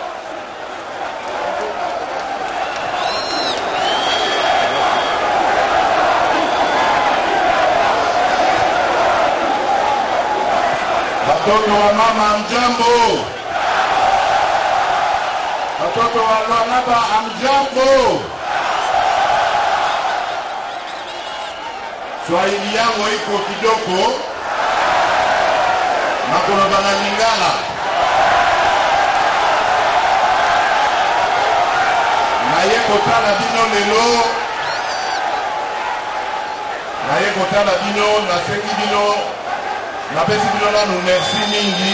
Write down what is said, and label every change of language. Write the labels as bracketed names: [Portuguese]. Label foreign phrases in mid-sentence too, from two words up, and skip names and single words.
[Swahili] Watoto wa mama mjambo. Watoto wa Lualaba amjambo. Swahili yangu iko kidogo. [Lingala] Nakoloba na Lingala. Naye kotala bino lelo. Naye kotala bino na sengi bino. Napesi bino nanu merci mingi.